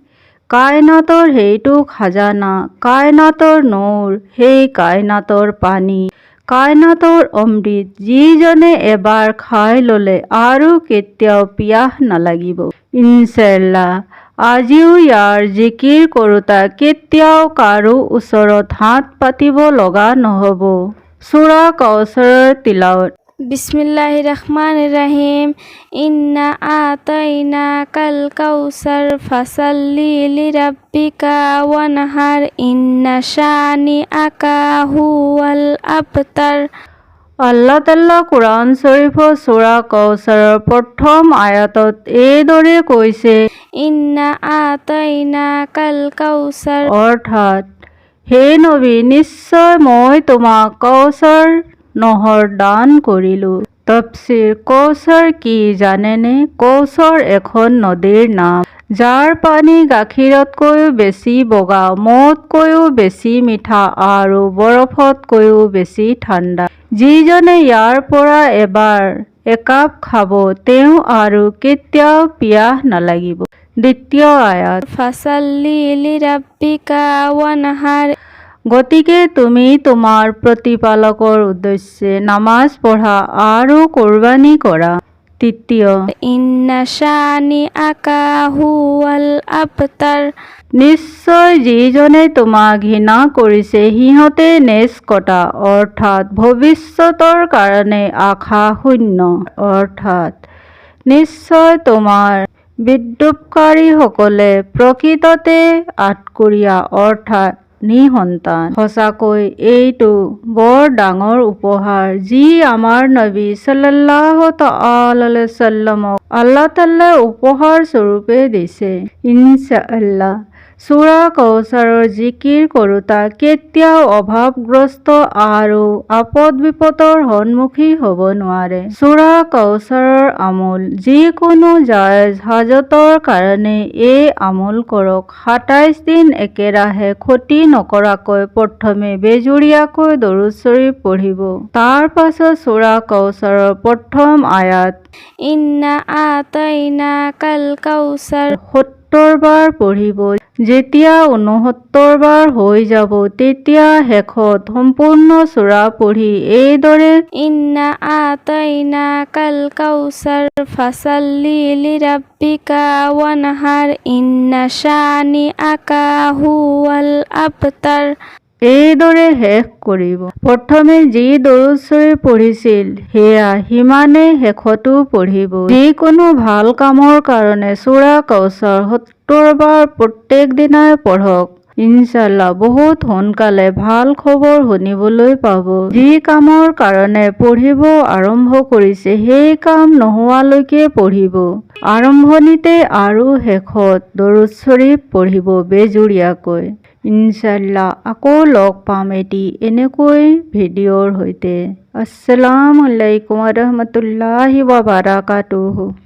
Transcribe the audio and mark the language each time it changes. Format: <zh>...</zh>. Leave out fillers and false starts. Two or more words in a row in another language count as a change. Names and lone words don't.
<as>কায়নাতৰ সেইটো খাজানা, কায়নাতৰ নূৰ, সেই কায়নাতৰ পানী, কায়নাতৰ অমৃত যিজনে এবাৰ খাই ল'লে আৰু কেতিয়াও পিয়াহ নালাগিব। ইনশ্বাআল্লাহ আজিও ইয়াৰ জিকিৰ কৰোঁতা কেতিয়াও কাৰো ওচৰত হাত পাতিব লগা নহ'ব। সূৰা কাউসাৰৰ তিলাৱত।</as> <ar>بسم الله الرحمن الرحيم. إنا أعطيناك الكوثر فصل لربك وانحر إن شانئك هو الأبتر.</ar> <as>আল্লাহ তাআলা কুৰাণ শৰীফত সূৰা কাউসাৰৰ প্ৰথম আয়াতত এইদৰে কৈছে,</as> <ar>إنا أعطيناك الكوثر,</ar> <as>অৰ্থাৎ হে নবী নিশ্চয় মই তোমাক কাউসাৰ নহৰ দান কৰিলোঁ। তফছিৰ। কাউসাৰ কি জানেনে? কাউসাৰ এখন নদীৰ নাম যাৰ পানী গাখীৰতকৈও বেছি বগা, মদতকৈও বেছি মিঠা আৰু বৰফতকৈও বেছি ঠাণ্ডা। যিজনে ইয়াৰ পৰা এবাৰ একাপ খাব তেওঁ আৰু কেতিয়াও পিয়াহ নালাগিব। দ্বিতীয় আয়াত।</as> <ar>فصل لربك وانحر.</ar> <as>গতিকে তুমি তোমাৰ প্ৰতিপালকৰ উদ্দেশ্যে নামাজ পঢ়া আৰু কোৰবানী কৰা। তৃতীয়।</as> <ar>إن شانئك هو الأبتر.</ar> <as>নিশ্চয় যিজনে তোমাক ঘৃণা কৰিছে সিহঁতে নেজ কটা, অৰ্থাৎ ভৱিষ্যতৰ কাৰণে আশা শূন্য। অৰ্থাৎ নিশ্চয় তোমাৰ বিদ্ৰূপকাৰীসকলে প্ৰকৃততে আঠকুৰিয়া, অৰ্থাৎ নিঃসন্তান। সঁচাকৈ এইটো বৰ ডাঙৰ উপহাৰ যি আমাৰ নবী</as> <ar>صلى الله تعالى عليه وسلم</ar> <as>আল্লাহ তাআলাই উপহাৰ স্বৰূপে দিছে। ইনশ্বাআল্লাহ সূৰা কাউচাৰৰ জিকিৰ কৰোঁতা কেতিয়াও অভাৱগ্ৰস্ত আৰু আপদ বিপদৰ সন্মুখী হ'ব নোৱাৰে। সূৰা কাউচাৰৰ আমল যিকোনো জায়েজ হাজতৰ কাৰণে এই আমল কৰক। ২৭ দিন একেৰাহে ক্ষতি নকৰাকৈ প্ৰথমে বেজুৰীয়াকৈ দৰুদ শৰীফ পঢ়িব। তাৰ পাছত সূৰা কাউচাৰৰ প্ৰথম আয়াত</as> <ar>إنا أعطيناك الكوثر</ar> <as>৭০ বাৰ পঢ়িব। যেতিয়া ৬৯ বাৰ হৈ যাব তেতিয়া শেষত সম্পূৰ্ণ সূৰা পঢ়ি এইদৰে</as> <ar>إنا أعطيناك الكوثر فصل لربك وانحر إن شانئك هو الأبتر</ar> <as>এইদৰে শেষ কৰিব। প্ৰথমে যি দৰুদ শৰীফ পঢ়িছিল সেয়া সিমানে শেষতো পঢ়িব। যিকোনো ভাল কামৰ কাৰণে সূৰা কাউচাৰ ৭০ বাৰ প্ৰত্যেক দিনাই পঢ়ক। ইনশাআল্লাহ বহুত সোনকালে ভাল খবৰ শুনিবলৈ পাব। যি কামৰ কাৰণে পঢ়িব আৰম্ভ কৰিছে সেই কাম নোহোৱালৈকে পঢ়িব। আৰম্ভণিতে আৰু শেষত দৰুদ শৰীফ পঢ়িব বেজুৰীয়াকৈ। ইনশাআল্লাহ আকৌ লগ পাম এটি এনেকৈ ভিডিঅ'ৰ সৈতে।</as> <ar>السلام عليكم ورحمة الله وبركاته.</ar>